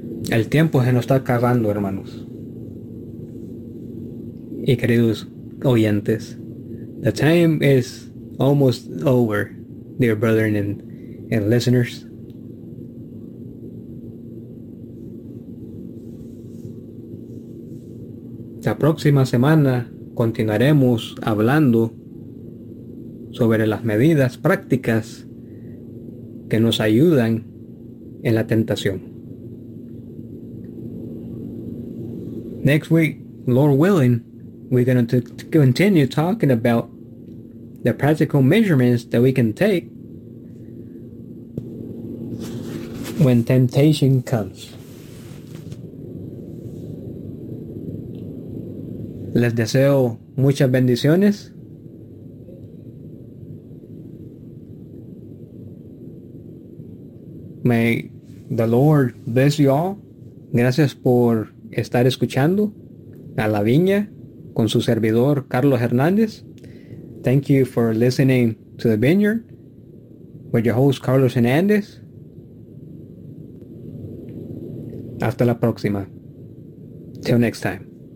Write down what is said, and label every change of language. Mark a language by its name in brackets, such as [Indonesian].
[Spanish] El tiempo se nos está acabando, hermanos y queridos oyentes. [English] The time is almost over, dear brethren and listeners. [Spanish] La próxima semana continuaremos hablando sobre las medidas prácticas que nos ayudan en la tentación. [English] Next week, Lord willing, we're going to continue talking about the practical measurements that we can take when temptation comes. [Spanish] Les deseo muchas bendiciones. [English] May the Lord bless you all. [Spanish] Gracias por estar escuchando a La Viña con su servidor Carlos Hernández. [English] Thank you for listening to The Vineyard with your host Carlos Hernández. [Spanish] Hasta la próxima. [English] Till next time.